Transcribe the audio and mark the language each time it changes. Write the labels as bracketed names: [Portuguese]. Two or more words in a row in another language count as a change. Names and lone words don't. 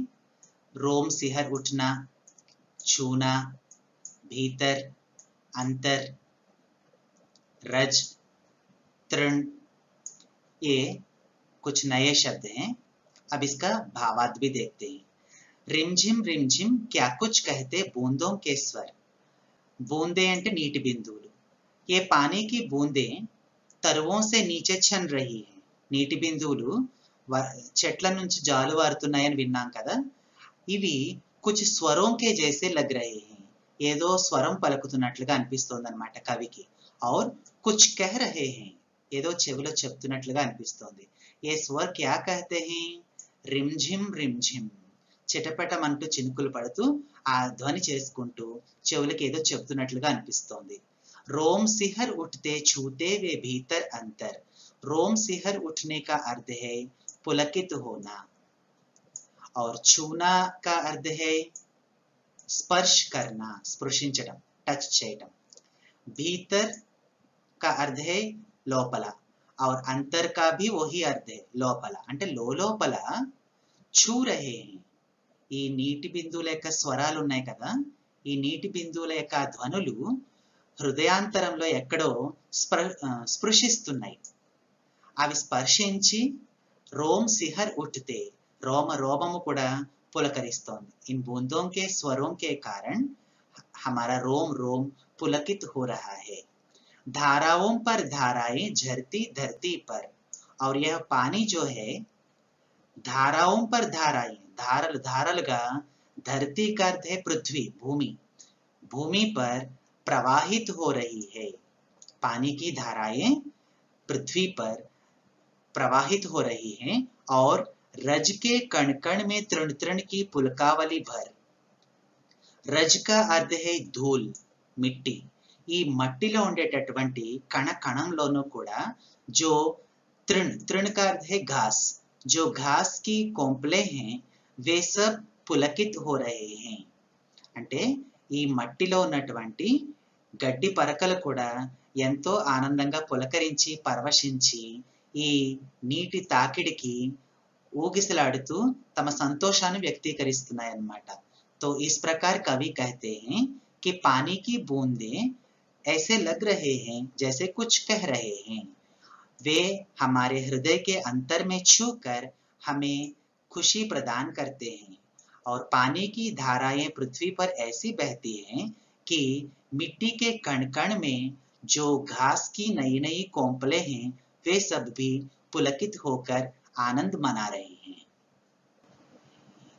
[Hindi] रोम सिहर उठना छूना भीतर अंतर रज तृण ये कुछ नए शब्द हैं। अब इसका भावार्थ भी देखते हैं। रिमझिम क्या कुछ कहते बूंदों के स्वर। [Telugu] बूंदे అంటే నీటి బిందువులు। [Hindi] ये पानी की बूंदें तरुओं से नीचे छन रही हैं। [Telugu] నీటి బిందువులు చెట్ల నుంచి జాలువారుతున్నాయని విన్నాం కదా। [Hindi] ఇవి कुछ स्वरों के जैसे लग रहे हैं। [Telugu] ఏదో స్వరం పలుకుతున్నట్లుగా అనిపిస్తోందన్నమాట కవికి। [Hindi] और कुछ कह रहे हैं [Telugu] ఏదో చెవిలో చెప్తున్నట్లుగా అనిపిస్తోంది। [Hindi] ये स्वर क्या कहते हैं रिमझिम [Telugu] చిటపటమంటూ చినుకులు పడుతూ ఆ ధ్వని చేసుకుంటూ చెవులకు ఏదో చెప్తున్నట్లుగా అనిపిస్తోంది। [Hindi] रोम सिहर उठते छूते वे भीतर अंतर। रोम सिहर उठने का अर्थ है पुलकित होना और छूना का अर्थ है स्पर्श करना स्पृशिంచడం टच చేయడం। भीतर का अर्थ है లోపల और अंतर का भी वही अर्थ है [Telugu] లోపల అంటే లోపల [Hindi] छू रहे हैं। [Telugu] ఈ నీటి బిందువుల యొక్క స్వరాలు ఉన్నాయి కదా ఈ నీటి బిందువుల యొక్క ధ్వనులు హృదయాంతరంలో ఎక్కడో స్పృశిస్తున్నాయి। అవి స్పర్శించి [Hindi] रोम सिहर उठते [Telugu] రోమము కూడా పులకరిస్తోంది। [Hindi] इन बूंदों के स्वरों के कारण हमारा रोम पुलकित हो रहा है। धाराओं पर धाराएं झरती धरती पर और यह पानी जो है धाराओं पर धाराएं धारलगा धरती का अर्थ है पृथ्वी भूमि पर प्रवाहित हो रही है। पानी की धाराएं पृथ्वी पर प्रवाहित हो रही हैं और रज के कण कण में तृण तृण की पुलकावली भर। रज का अर्थ है धूल मिट्टी। [Telugu] ఈ మట్టిలో ఉండేటటువంటి కణ కణంలోనూ కూడా [Hindi] जो तृण का अर्थ है घास जो घास की कोंपले हैं वे सब पुलकित हो रहे हैं। [Telugu] అంటే ఈ మట్టిలో ఉన్నటువంటి గడ్డి పరకలు కూడా ఎంతో ఆనందంగా పులకరించి పరవశించి ఈ నీటి తాకిడికి ఊగిసలాడుతూ తమ సంతోషాన్ని వ్యక్తీకరిస్తున్నాయి అన్నమాట। [Hindi] तो इस प्रकार कवि कहते हैं कि पानी की बूंदें ऐसे लग रहे हैं जैसे कुछ कह रहे हैं। वे हमारे हृदय के अंतर में छूकर हमें खुशी प्रदान करते हैं और पानी की धाराएं पृथ्वी पर ऐसी बहती हैं कि मिट्टी के कण कण में जो घास की नई नई कोंपले हैं वे सब भी पुलकित होकर आनंद मना रहे हैं।